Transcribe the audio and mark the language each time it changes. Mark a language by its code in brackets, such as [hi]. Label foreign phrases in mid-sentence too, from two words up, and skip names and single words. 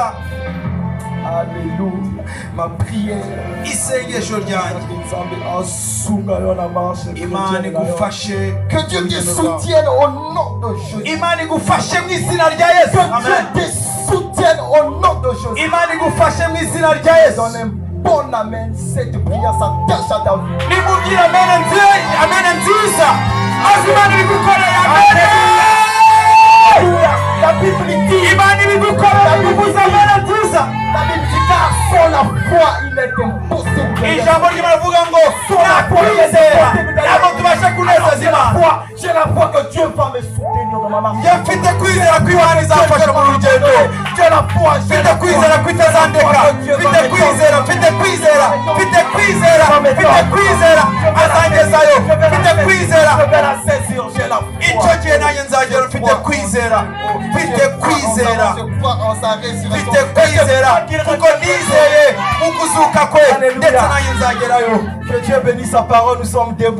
[fr] Alléluia. Ma prière, [rw] isengesho ryanjye Imana igufashe, [fr] que Dieu te soutienne au nom de Jésus. [rw] Imana igufashe mu izina rya Yesu. [fr] Que Dieu te soutienne au nom de Jésus. [rw] Imana igufashe mu izina rya Yesu. [fr] Donne un bon amen, cette prière s'attache à ta vie. [rw] Nimubwire amen nziza, azi Imana ibigukorera. Amen. [fr] La Bible dit, [rw] Imana ibigukorera, bivuze amen nziza. [fr] La Bible dit, car sans la foi il est impossible. [rw] Ijambo ry'Imana ngo nta kwizera ntabwo tubasha kunezeza Imana. [fr] J'ai la foi que Dieu va me soutenir dans ma marche. [rw] Mfite kwizera ko Imana izamfasha mu rugendo. [fr] J'ai la foi, [rw] Mfite kwizera ko itazandeka. Mfite kwizera azangezayo. Mfite kwizera icyo gihe nanjye nzagera. Mfite kwizera kuko nizeye mu kuzuka kwe ndetse nanjye nzagerayo. [fr] Que Dieu bénisse sa parole, nous sommes debout.